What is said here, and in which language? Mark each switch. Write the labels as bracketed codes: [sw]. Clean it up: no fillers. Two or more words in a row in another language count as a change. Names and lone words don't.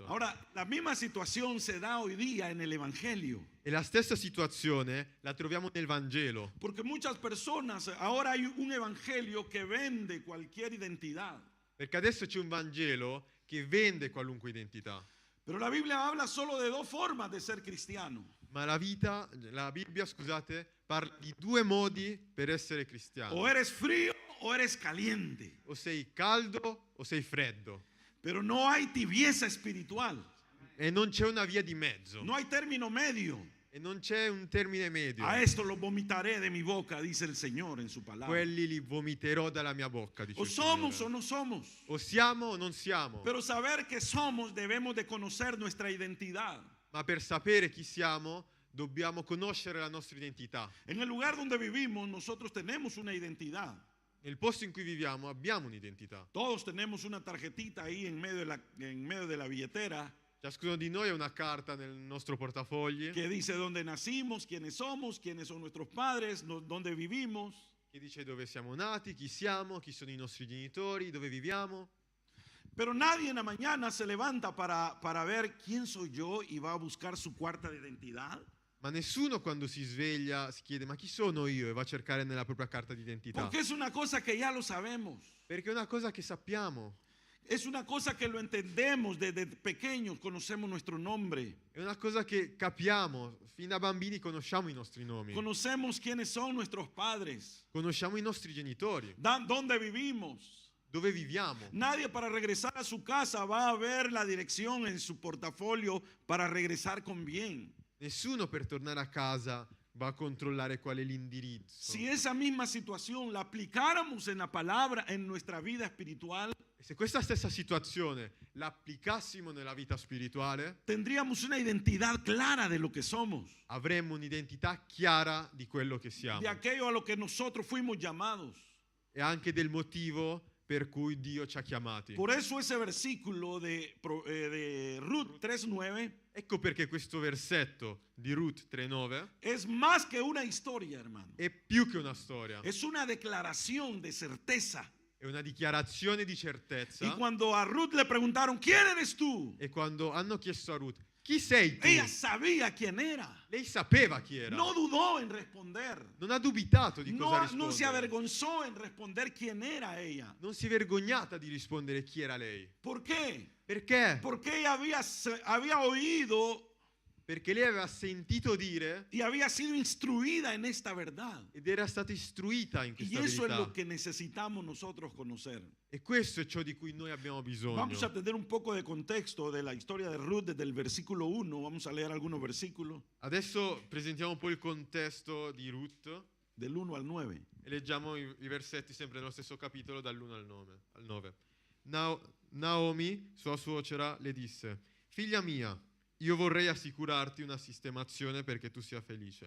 [es] Ahora, la misma situación se da hoy día en el Evangelio. [it] E la stessa situazione la troviamo nel Vangelo. [es] Porque muchas personas, ahora hay un Evangelio que vende cualquier identidad. [it] Perché adesso c'è un Vangelo che vende qualunque identità. [es] Pero la Biblia habla solo de dos formas de ser cristiano. [it] Ma la Bibbia, scusate, parla di due modi per essere cristiano. [es] O eres frío o eres caliente. [it] O sei caldo o sei freddo. [es] Pero no hay tibieza espiritual. [it] E non c'è una via di mezzo. [es] No hay término medio. [it] E non c'è un termine medio. [es] A esto lo vomitaré de mi boca, dice el Señor en su palabra. [it] Quelli li vomiterò dalla mia bocca, dice [es] O [it] il [es] somos [it] Signore. [es] o no somos. [it] O siamo o non siamo. [es] Pero saber que somos debemos de conocer nuestra identidad. [it] Ma per sapere chi siamo dobbiamo conoscere la nostra identità. [es] En el lugar donde vivimos nosotros tenemos una identidad. [it] Nel posto in cui viviamo abbiamo un'identità. [es] Todos tenemos una tarjetita ahí en medio de la billetera [it] Ciascuno di noi ha una carta nel nostro portafogli [es] que dice dónde nacimos, quiénes son nuestros padres, dónde vivimos. [it] che dice dove siamo nati, chi siamo, chi sono i nostri genitori, dove viviamo. [es] Pero nadie en la mañana se levanta para ver quién soy yo y va a buscar su cuarta de identidad. [it] Ma nessuno quando si sveglia si chiede ma chi sono io e va a cercare nella propria carta d'identità. [es] Porque es una cosa que ya lo sabemos. [it] Perché è una cosa che sappiamo, [es] Es una cosa que lo entendemos desde pequeños, conocemos nuestro nombre. [it] è una cosa che capiamo, fin da bambini conosciamo i nostri nomi, [es] Conocemos quiénes son nuestros padres, [it] conosciamo i nostri genitori, [es] dónde vivimos. [it] dove viviamo. [es] Nadie para regresar a su casa va a ver la dirección en su portafolio para regresar con bien. [it] Nessuno per tornare a casa va a controllare qual è l'indirizzo. [es] Si esa misma situación la aplicáramos en la palabra en nuestra vida espiritual, [it] E se questa stessa situazione la applicassimo nella vita spirituale, [es] tendríamos una identidad clara de lo que somos, [it] avremmo un'identità chiara di quello che siamo [es] de aquello a lo que nosotros fuimos llamados. [it] e anche del motivo per cui Dio ci ha chiamati. [es] Por eso ese versículo de Ruth 3:9 [it] Ecco perché questo versetto di Ruth 3:9 [es] es más que una historia, hermano. [it] è più che una storia, [es] Es una declaración de certeza. [it] è una dichiarazione di certezza. [es] Y cuando a Ruth le preguntaron, ¿quién eres tú? [it] E quando hanno chiesto a Ruth, chi sei tu? [es] Ella sabía quién era. [it] Lei sapeva chi era. [es] No dudó en responder. [it] Non ha dubitato di cosa [es] No [it] rispondere. [es] se avergonzó en responder quién era ella. [it] Non si è vergognata di rispondere chi era lei. [es] ¿Por qué? [it] Perché? [es] Porque ella había oído [it] Perché lei aveva sentito dire [es] y había sido instruida en esta verdad. [it] ed era stata istruita in [es] Y [it] questa [es] eso es [it] verità. [es] lo que necesitamos nosotros conocer. [it] E questo è ciò di cui noi abbiamo bisogno. [es] Vamos a tener un poco de contexto de la historia de Ruth desde el versículo 1. Vamos a leer algunos versículos [it] Adesso presentiamo un po' il contesto di Ruth [es] del 1 al 9. [it] e leggiamo i versetti sempre nello stesso capitolo dall'1 al 9. Naomi, sua suocera, le disse: figlia mia, io vorrei assicurarti una sistemazione perché tu sia felice.